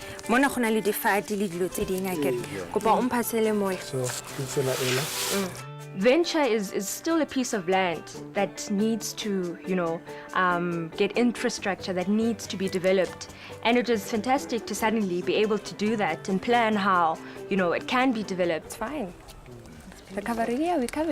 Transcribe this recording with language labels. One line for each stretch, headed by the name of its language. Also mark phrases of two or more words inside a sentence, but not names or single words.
Tswana: Mona go na le di-fire di le dilo tse ding akere. Kopa o mpatsele moya. So ke tsela ela.
English: Venture is still a piece of land that needs to, get infrastructure, that needs to be developed. And it is fantastic to suddenly be able to do that and plan how, it can be developed. Fine. We covered everything.